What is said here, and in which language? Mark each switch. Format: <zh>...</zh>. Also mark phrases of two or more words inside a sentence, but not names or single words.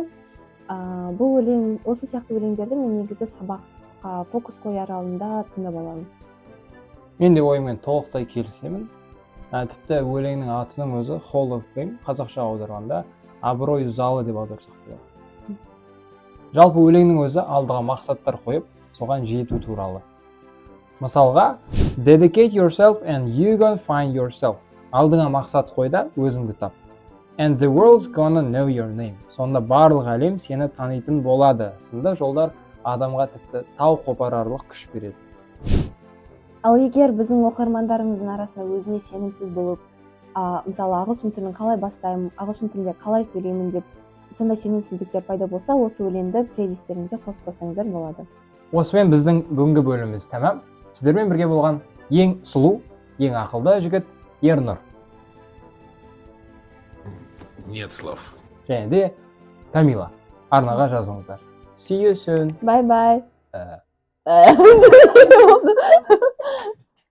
<kk>Бұл өлең, осы сияқты өлеңдерді мен негізі сабаққа фокус қояр алдында тыңдап аламын. Мен де ойыммен толықтай келісемін. Тіпті өлеңнің атының өзі Hall of Fame, қазақша аударғанда абырой залы деп аударсақ болады. Жалпы өлеңнің өзі алдыға мақсаттар қойып, соған жету туралы. Мысалға,</kk> <en>dedicate yourself and you gonna find yourself.</en> <kk>алдыңа мақсат қой да өзіңді тап.</kk> <en>And the world's gonna know your name.</en> <kk>Сонда барлық әлем сені танитын болады. Сынды жолдар адамға тіпті тау қопарарлық күш береді. Ал егер біздің оқырмандарымыздың арасында өзіне сенімсіз болып, мысалы ағылшын тілін қалай бастаймын, ағылшын тілінде қалай сөйлеймін деп сондай сенімсіздіктер пайда болса, осы өлеңді плейлистеріңізге қосып қойсаңыздар болады. Осымен біздің бүгінгі бөліміміз тәмам. Сіздермен бірге болған ең сұлу, ең ақылды жігіт Ернұр.</kk> <ru>Нет слов.</ru> <kk>Және де Камила. Арнаға жазылыңыздар.</kk> <en>See you soon. Bye bye.</en>